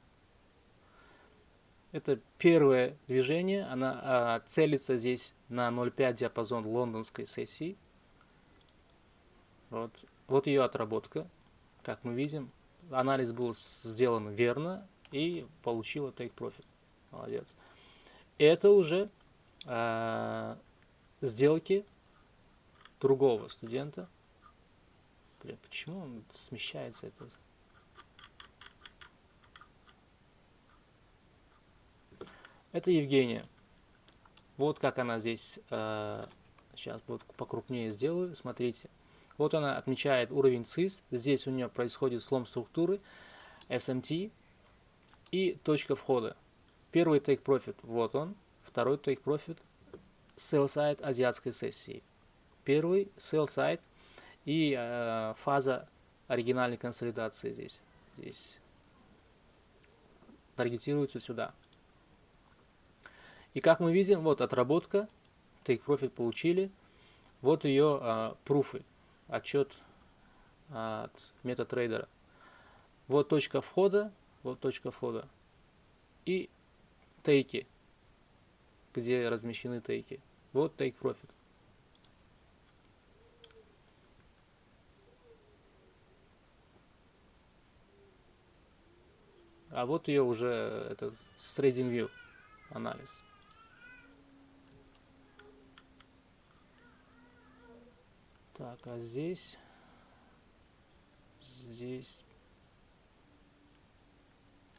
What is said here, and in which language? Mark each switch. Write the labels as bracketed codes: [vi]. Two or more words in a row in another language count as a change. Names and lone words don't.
[ru] Это первое движение. Она целится здесь на 0,5 диапазон лондонской сессии. Вот ее отработка. Как мы видим, анализ был сделан верно и получила [en] take profit. [ru] Молодец. Это уже сделки другого студента. Блин, почему он смещается? Это Евгения. Вот как она здесь. Сейчас вот покрупнее сделаю. Смотрите. Вот она отмечает уровень ЦИС. Здесь у нее происходит слом структуры SMT и точка входа. [en] Первый take profit. [ru] Вот он. Второй [en] take profit. Sell side [ru] азиатской сессии. Первый [en] sell side [ru] и фаза оригинальной консолидации здесь таргетируется сюда. И как мы видим, вот отработка, [en] take profit [ru] получили, вот ее пруфы, отчет от MetaTrader. Вот точка входа и тейки, где размещены тейки. [en] Вот take profit. [ru] А вот ее уже этот TradingView анализ. Так, а здесь это уже нью-йоркская сессия.